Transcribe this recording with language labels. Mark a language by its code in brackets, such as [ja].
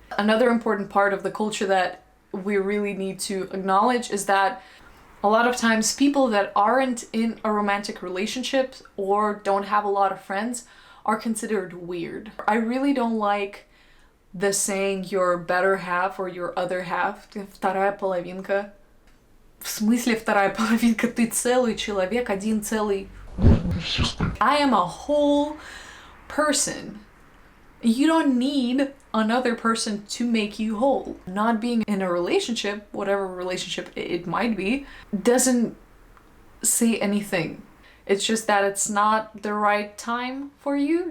[en] Another important part of the culture that we really need to acknowledge is that a lot of times people that aren't in a romantic relationship or don't have a lot of friends are considered weird. I really don't like the saying your better half or your other half, [ru] вторая половинка. В смысле вторая половинка? Ты целый человек, один целый. [en] I am a whole person. You don't need another person to make you whole. Not being in a relationship, whatever relationship it might be, doesn't say anything. It's just that it's not the right time for you.